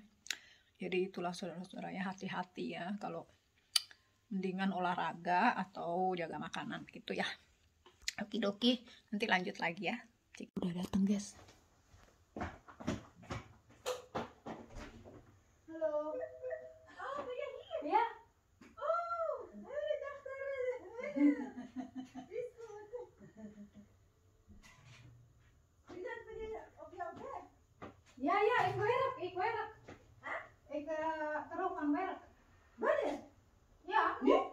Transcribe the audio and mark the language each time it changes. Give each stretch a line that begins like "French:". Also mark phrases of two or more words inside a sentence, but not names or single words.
Indonesian: Jadi itulah saudara-saudara ya, hati-hati ya, kalau mendingan olahraga atau jaga makanan gitu ya. Okidoki, nanti lanjut lagi ya. Udah datang guys. Halo.
Dutch: Oh, ben je hier? Ja. Oh, ik dacht is goed. Ik dacht op jouw bed. Ja, ik werk. Huh? Ik terug aan werk. Wanneer? Ja, nu?